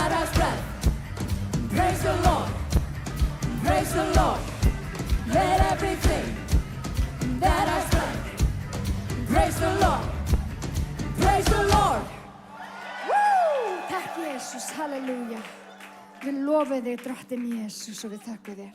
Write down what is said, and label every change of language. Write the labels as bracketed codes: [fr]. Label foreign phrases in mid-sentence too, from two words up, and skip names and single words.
[en] has breath, praise the Lord, praise the Lord. Let everything that has breath, praise the Lord, praise the Lord. Woo! [is] Takk Jesus, halleluja. Við lofum þig, drottinn Jesus, og við þökkum þér.